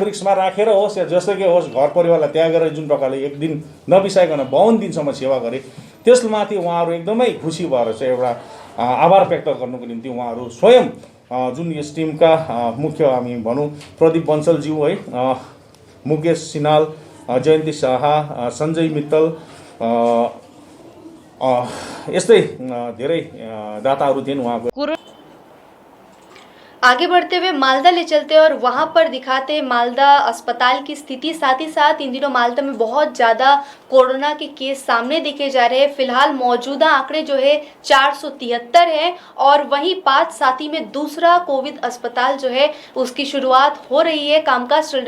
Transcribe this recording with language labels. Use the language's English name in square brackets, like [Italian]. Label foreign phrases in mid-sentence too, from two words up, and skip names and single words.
[Nepali] रिस्कमा राखेर होस् या जस्तै होस् घर परिवारलाई त्यागेर जुन प्रकारले एक दिन नबिसाइकन 52 दिनसम्म सेवा गरे त्यसमाथि उहाँहरू एकदमै खुसी भएर चाहिँ एउटा आभार व्यक्त गर्नुको निम्ति उहाँहरू स्वयं जुन यस टिमका मुख्य हामी भनौँ प्रदीप बन्सलज्यू है मुकेश सिनाल जयन्ती शाह सञ्जय मित्तल यस्तै धेरै दाताहरू थिए उहाँको। [Hindi] आगे बढ़ते हुए मालदा ले चलते और वहाँ पर दिखाते मालदा अस्पताल की स्थिति। साथ ही साथ इन दिनों मालदा में बहुत ज़्यादा कोरोना के केस सामने देखे जा रहे हैं। फिलहाल मौजूदा आंकड़े जो है 473 हैं और वहीं 5 साथी में दूसरा कोविड अस्पताल जो है उसकी शुरुआत हो रही है, कामकाज चल रहे।